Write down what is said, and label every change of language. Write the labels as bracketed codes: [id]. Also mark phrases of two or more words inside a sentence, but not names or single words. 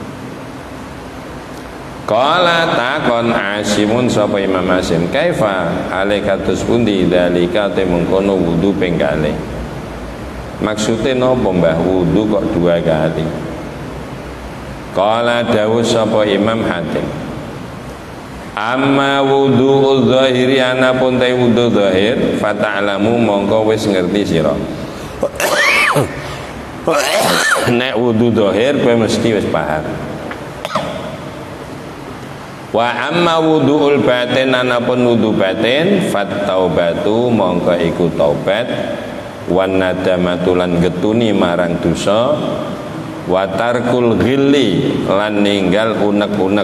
[jv] Qala takon Asimun sapa Imam Asim, kaifa alaikatus pundi dalika te mengkono wudu ping kalih. Maksudnya napa mbah wudu kok 2 kali? Qala dawuh sapa Imam Hatim, [ar] أما وضوء ظاهري, [jv] anapun te wudu zahir, fata'lamu mongko wis ngerti sira. Nek wudu zahir kowe mesti wis paham. [ar] وأما وضوء الباطن, [jv] anapun wudu batin, fattaubatu mongko iku taubat, wan nadamatulan getuni marang dosa, [ar] وترك الغل [jv] lan ninggal unek-unek.